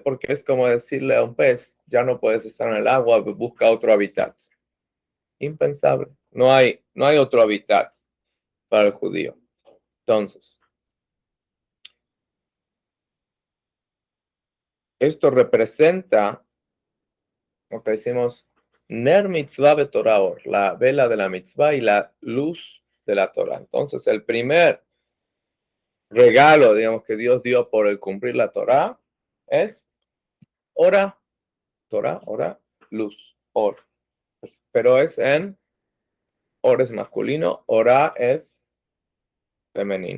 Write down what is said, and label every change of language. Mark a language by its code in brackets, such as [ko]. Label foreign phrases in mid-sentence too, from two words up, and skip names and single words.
[es] Porque es como decirle a un pez, ya no puedes estar en el agua, busca otro hábitat. Impensable. No hay otro hábitat para el judío. Entonces, esto representa lo que decimos [he] נר מצוה בתורה אור, [es] la vela de la mitzvah y la luz de la Torah. Entonces, el primer regalo, digamos, que Dios dio por el cumplir la Torah es ora, Torah, ora, luz, or. Pero es or es masculino, ora es femenino.